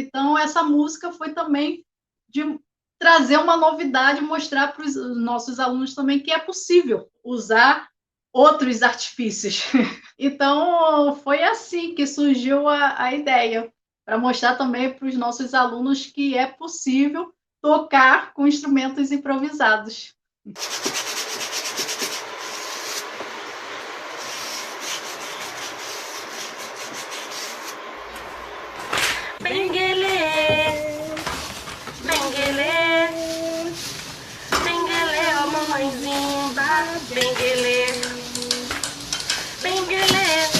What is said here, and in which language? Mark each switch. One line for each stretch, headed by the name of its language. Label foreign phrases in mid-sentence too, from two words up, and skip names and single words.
Portuguese: Então, essa música foi também de trazer uma novidade, mostrar para os nossos alunos também que é possível usar outros artifícios. Então, foi assim que surgiu a ideia, para mostrar também para os nossos alunos que é possível tocar com instrumentos improvisados. Benguelê, Benguelê, Benguelê, ó mamãezinha, Benguelê, Benguelê,